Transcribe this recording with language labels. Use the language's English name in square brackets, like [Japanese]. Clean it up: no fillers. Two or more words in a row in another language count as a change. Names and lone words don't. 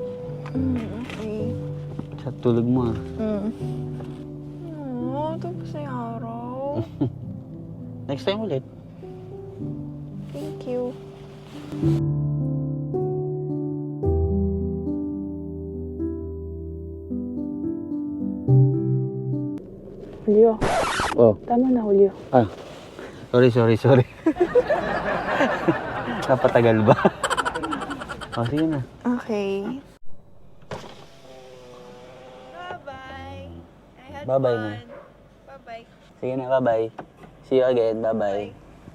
[Filipino] Okay. Sa tulog mo ah. Tapos na yung araw. [English] Next time ulit. Thank you. [Filipino] Julio, Oh. tama na Julio. Ah. Sorry. Napatagal ba? Oh, sige na. Okay. Bye-bye na. Bye-bye. Sige na, [English] bye-bye. See you again. Bye-bye.